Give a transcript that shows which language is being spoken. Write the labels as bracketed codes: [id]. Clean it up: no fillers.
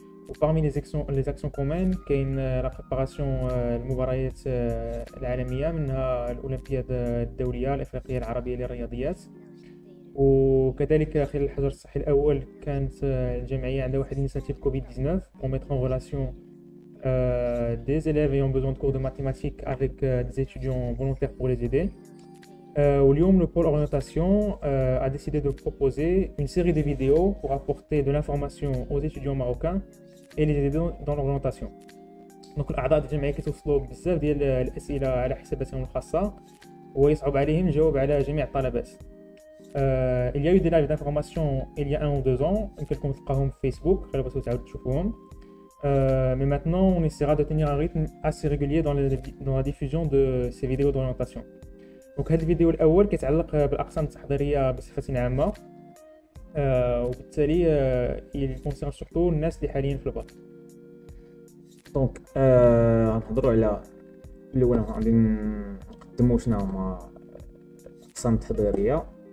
[ar] وبارمي لي زاكسيون كومون كاين لا بريباراسيون المباريات العالمية، منها الأولمبياد الدولية الإفريقية العربية للرياضيات. وكذلك خلال الحجر الصحي الأول كانت الجمعية عندها واحد [fr] initiative Covid-19 pour mettre en relation des élèves ayant besoin de cours de mathématiques avec des étudiants volontaires pour les aider. واليوم le pôle orientation a décidé de proposer une série de vidéos pour apporter de l'information aux étudiants marocains et les aider dans l'orientation. [ar] Donc الأعضاء ديال الجمعية كيتوصلوا بزاف ديال الأسئلة على حساباتهم الخاصة ويصعب عليهم الجواب على جميع الطلبات. [fr] Il y a eu des lives d'information il y a 1 ou 2 ans, [ar] يمكنكم تلقاهم في فيسبوك غير بغيتو تعاودوا تشوفوهم. [fr] Mais maintenant on essaiera de tenir un rythme assez régulier dans la diffusion de ces vidéos d'orientation. [ar] Donc هذا الفيديو الاول كيتعلق بالاقسام التحضيريه بصفه عامه، وبالتالي [fr] il concerne surtout [ar] الناس اللي حاليا في الباك. دونك غنهضروا على الاول، غادي نقدموا شنو هما الاقسام التحضيريه.